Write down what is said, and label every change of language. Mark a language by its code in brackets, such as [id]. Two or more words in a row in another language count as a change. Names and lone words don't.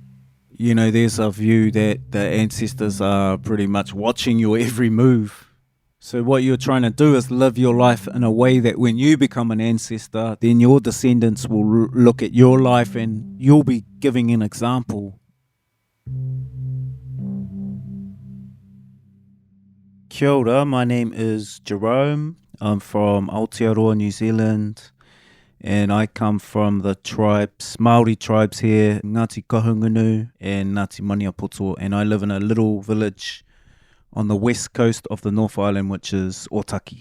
[en] There's a view that the ancestors are pretty much watching your every move. So what you're trying to do is live your life in a way that when you become an ancestor, then your descendants will look at your life and you'll be giving an example. [mi] Kia ora, [en] my name is Jerome. I'm from Aotearoa, New Zealand, and I come from the tribes, Māori tribes here, Ngāti Kahungunu and Ngāti Maniapoto, and I live in a little village on the west coast of the North Island, which is Otaki.